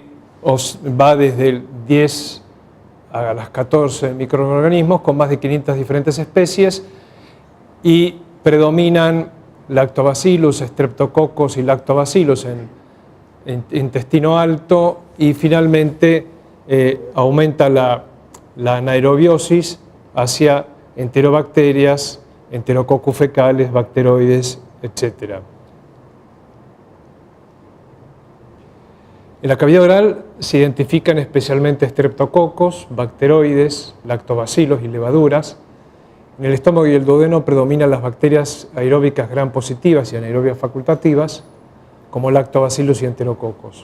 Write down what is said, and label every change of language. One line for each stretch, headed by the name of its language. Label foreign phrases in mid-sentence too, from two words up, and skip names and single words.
Spanish: va desde el 10 a las 14 microorganismos con más de 500 diferentes especies y predominan Lactobacillus, Streptococcus y Lactobacillus en intestino alto, y finalmente aumenta la anaerobiosis hacia enterobacterias, enterococcus fecales, bacteroides, etc. En la cavidad oral se identifican especialmente streptococos, bacteroides, lactobacilos y levaduras. En el estómago y el duodeno predominan las bacterias aeróbicas gram positivas y anaerobias facultativas, como lactobacillus y enterococos.